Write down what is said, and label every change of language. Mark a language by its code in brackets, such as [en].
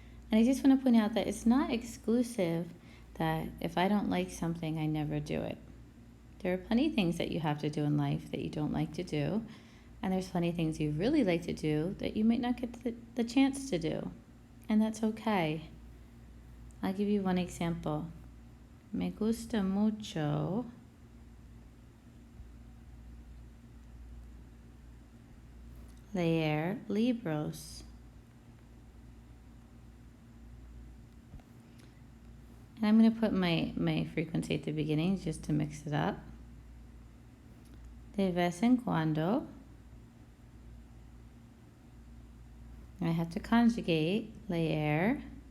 [en] And I just want to point out that it's not exclusive that if I don't like something, I never do it. There are plenty of things that you have to do in life that you don't like to do, and there's plenty of things you really like to do that you might not get the chance to do, and that's okay. I'll give you one example. [es] Me gusta mucho leer libros. [en] And I'm going to put my frequency at the beginning just to mix it up. [es] De vez en cuando. [en] I have to conjugate leer.